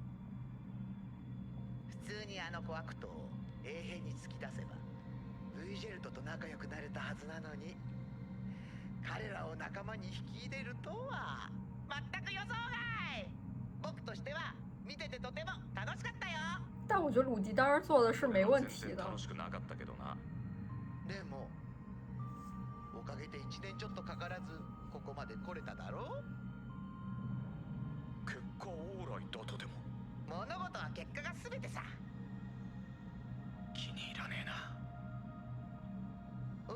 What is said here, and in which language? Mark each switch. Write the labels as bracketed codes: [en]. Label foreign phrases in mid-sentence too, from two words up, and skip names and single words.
[ja] 普通にあの子悪党を永遠に突き出せばルイジェルトと仲良くなれたはずなのに、彼らを仲間に引き入れるとは全く予想外。僕としては見ててとても楽しかったよ。 [zh] 但我觉得鲁迪当时做的是没问題的。 [ja] 楽しくなかったけどな。でもおかげで1年ちょっとかからずここまで来れただろう。結果オーライだとでも。物事は結果が全てさ。気に入らねえな。